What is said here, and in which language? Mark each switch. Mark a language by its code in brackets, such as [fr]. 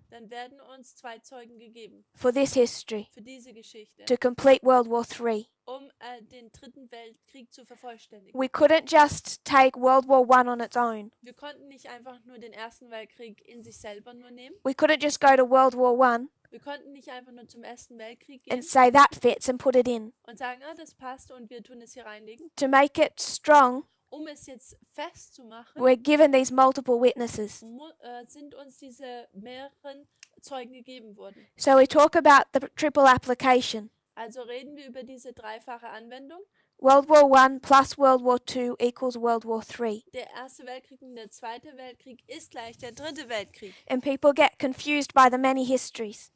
[de] dann werden uns 2 Zeugen gegeben [en] for this history [de] für diese Geschichte, [en] to complete World War III. [de] um den Dritten Weltkrieg zu vervollständigen. [en] We couldn't just take World War I on its own. [de] Wir konnten nicht einfach nur den Ersten Weltkrieg in sich selber nur nehmen. [en] We couldn't just go to World War I [de] Wir konnten nicht einfach nur zum Ersten Weltkrieg gehen [en] and say that fits and put it in. [de] und sagen, das passt und wir tun es hier reinlegen. [en] To make it strong, [de] Um es jetzt festzumachen, [en] we're given these multiple witnesses. [de] sind uns diese mehreren Zeugen gegeben worden. [en] So we talk about the triple application. [de] Also reden wir über diese dreifache Anwendung. [en] World War I plus World War II equals World War III. [de] Der Erste Weltkrieg und der Zweite Weltkrieg ist gleich der Dritte Weltkrieg. [en] And people get confused by the many histories.